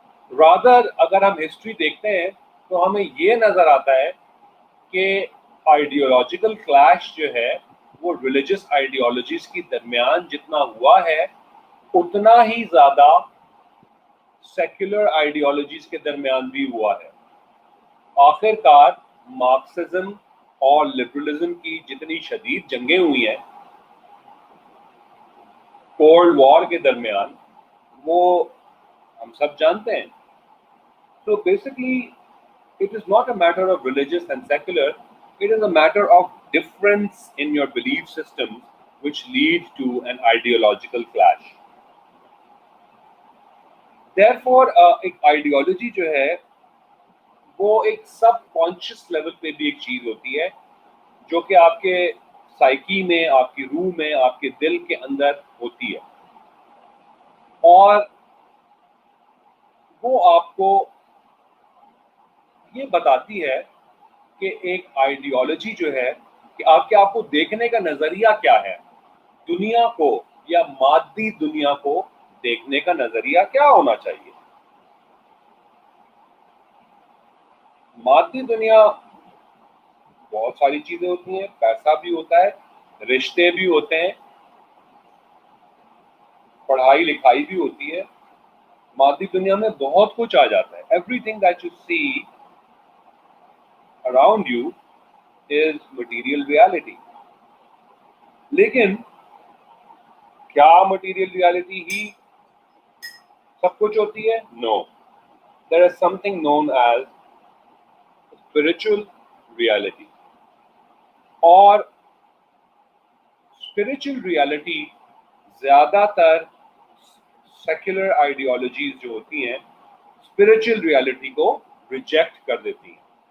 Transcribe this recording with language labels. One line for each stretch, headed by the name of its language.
Urdu: Rather اگر ہم history دیکھتے ہیں تو ہمیں یہ نظر آتا ہے کہ آئیڈیولوجیکل کلیش جو ہے وہ ریلیجس آئیڈیالوجیز کی درمیان جتنا ہوا ہے اتنا ہی زیادہ سیکولر آئیڈیالوجیز کے درمیان بھی ہوا ہے. آخر کار مارکسزم اور لبرلزم کی جتنی شدید جنگیں ہوئی ہیں کولڈ وار کے درمیان, وہ ہم سب جانتے ہیں.
English: So basically it is not a matter of religious and secular, it is a matter of difference in your belief systems which lead to an ideological clash.
Urdu: Therefore ایک آئیڈیالوجی جو ہے وہ ایک سب کانشیس لیول پہ بھی ایک چیز ہوتی ہے جو کہ آپ کے سائیکی میں, آپ کی روح میں, آپ کے دل کے اندر ہوتی ہے, اور وہ آپ کو یہ بتاتی ہے کہ ایک آئیڈیالوجی جو ہے کہ آپ کو دیکھنے کا نظریہ کیا ہے, دنیا کو یا مادی دنیا کو دیکھنے کا نظریہ کیا ہونا چاہیے. مادی دنیا بہت ساری چیزیں ہوتی ہیں, پیسہ بھی ہوتا ہے, رشتے بھی ہوتے ہیں, پڑھائی لکھائی بھی ہوتی ہے. مادی دنیا میں بہت کچھ آ جاتا ہے.
English: Everything that you see around you is material reality.
Urdu: لیکن کیا مٹیریل ریالٹی ہی سب کچھ ہوتی ہے؟ نو.
English: there is something known as spiritual reality,
Urdu: اور اسپرچل ریالٹی زیادہ تر سیکولر آئیڈیالوجیز جو ہوتی ہیں اسپرچل ریالٹی کو ریجیکٹ کر دیتی ہیں.